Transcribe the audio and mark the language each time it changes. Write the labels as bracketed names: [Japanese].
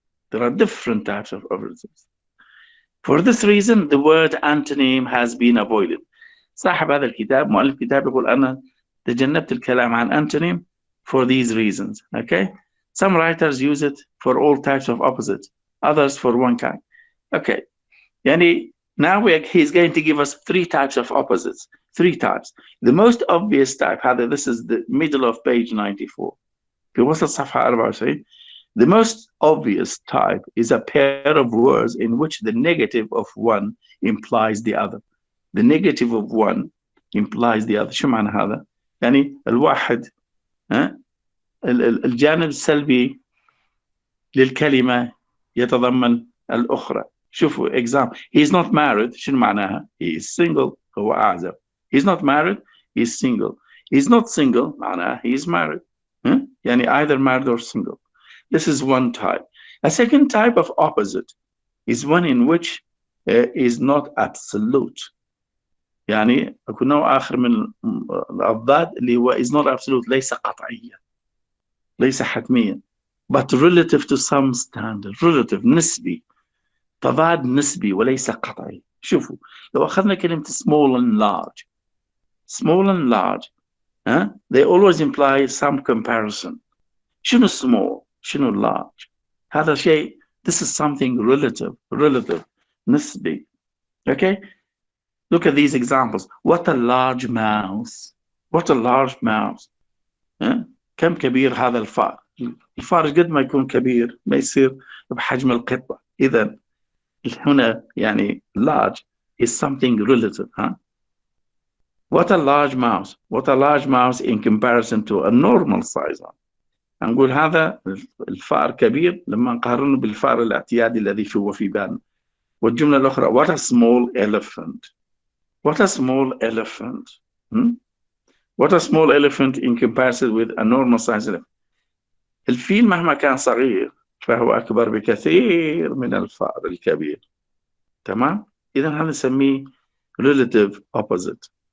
[English] There are different types of opposites. For this reason, the word antonym has been avoided. [Arabic] صاحب هذا الكتاب مؤلف الكتاب يقول أنا تجنبت الكلام عن [English] antonym for these reasons, okay? Some writers use it for all types of opposites, others for one kind. Okay, يعني now he's going to give us 3 types of opposites, 3 types. The most obvious type, this is the middle of page 94. [Arabic] في وسط صفحة 94. [English] The most obvious type is a pair of words in which the negative of one implies the other. The negative of one implies the other. [Arabic] شو معنى هذا؟ يعني الواحد الجانب السلبي للكلمة يتضمن الأخرى. شوفوا [English] example. He is not married. [Arabic] شنو معناها؟ [English] He is single. [Arabic] هو أعزب. [English] He is not married. He is single. He is not single. معناها he is married. يعني either married or single. This is one type. A second type of opposite is one in which is not absolute. [Arabic] يعني أكون نوع آخر من الأضداد اللي هو [English] is not absolute [Arabic] ليس قطعيا ليس حتميا [English] but relative to some standard. Relative نسبي. [Arabic] تضاد نسبي وليس قطعي. شوفوا لو أخذنا كلمة [English] small and large. Small and large they always imply some comparison. شنو small؟ شنو large؟ [Arabic] هذا شيء, [English] this is something relative نسبي. Okay, look at these examples. What a large mouse. What a large mouse. [Arabic] كم كبير هذا الفار. الفار قد ما يكون كبير ما يصير بحجم القطة. إذا هنا يعني [English] large is something relative. What a large mouse. What a large mouse in comparison to a normal size. [Arabic] نقول هذا الفار كبير لما نقارنه بالفار الاعتيادي الذي هو في بالنا. والجملة الأخرى [English] what a small elephant. What a small elephant. What a small elephant in comparison with a normal size elephant. [Arabic] الفيل مهما كان صغير فهو أكبر بكثير من الفار الكبير. تمام؟ إذا هذا نسميه relative opposite.